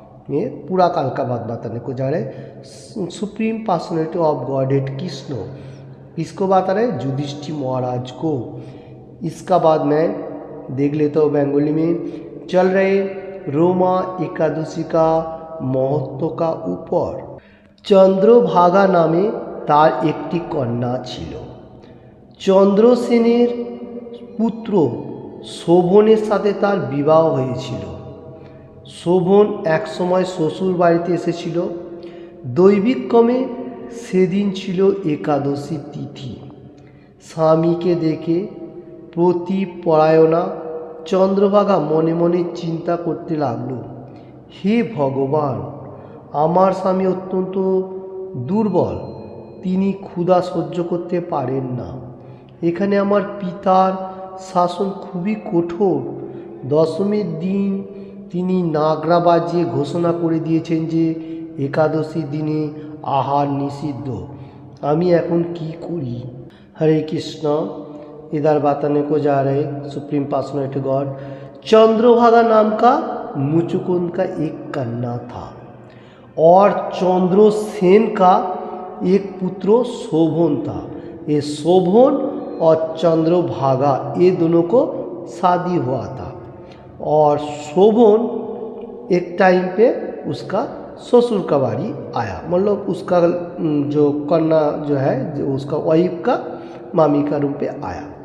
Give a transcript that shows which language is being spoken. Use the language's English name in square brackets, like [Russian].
[Hindi] ये पूरा काल का बात बताने को जा रहे। Supreme personality of godhead Krishna किसको बता रहे? युधिष्ठिर महाराज को। इसका बाद मैं देख लेता हूँ बेंगोली में। चल रहे रोमा एकादशी का महत्व का ऊपर। [Bangla] चंद्रभागा नामे तार एकटी कन्या छिलो। चंद्रसेनेर पुत्र शोभনের সাথে তার বিবাহ হয়েছিল। শোভন এক সময় শ্বশুর বাড়িতে এসেছিল। দৈবিক ক্রমে সেদিন ছিল একাদশী তিথি। স্বামীকে দেখে প্রতিপরায়ণা চন্দ্রভাগা মনে মনে চিন্তা করতে লাগলো, হে ভগবান, আমার স্বামী অত্যন্ত দুর্বল, তিনি ক্ষুধা সহ্য করতে পারেন না। এখানে আমার পিতার শাসন খুবই কঠোর। দশমীর দিন তিনি নাগরা বাজিয়ে ঘোষণা করে দিয়েছেন যে একাদশী দিনে আহার নিষিদ্ধ। আমি এখন কি করি? हरे कृष्ण। [Hindi] इधर बताने को जा रहे सुप्रीम पर्सनैलिटी गॉड। चंद्रभागा नाम का मुचुकुंद का एक कन्या था और चंद्रसेन का एक पुत्र शोभन था। ये शोभन और चंद्रभागा ये दोनों को शादी हुआ था और शोभन एक टाइम पे उसका ससुर का बारी आया, मतलब उसका जो कन्या जो है जो उसका वाइफ का मामी का रूम पे आया।